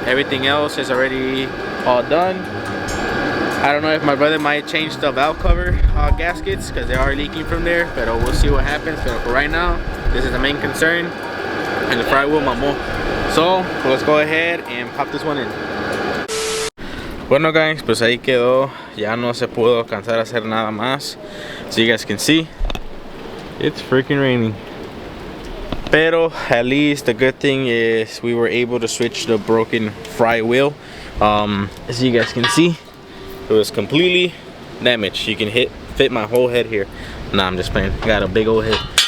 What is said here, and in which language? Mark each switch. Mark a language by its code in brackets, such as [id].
[en] Everything else is already all done. I don't know if my brother might change the valve cover gaskets because they are leaking from there, but we'll see what happens. But for right now, this is the main concern, and the fry wheel mamó. So let's go ahead and pop this one in. [es] Bueno guys, pues ahí quedó. Ya no se pudo alcanzar a hacer nada más. [en] So you guys can see, it's freaking raining. Pero at least the good thing is we were able to switch the broken fry wheel. As you guys can see, it was completely damaged. You can fit my whole head here. Nah, I'm just playing. Got a big old head.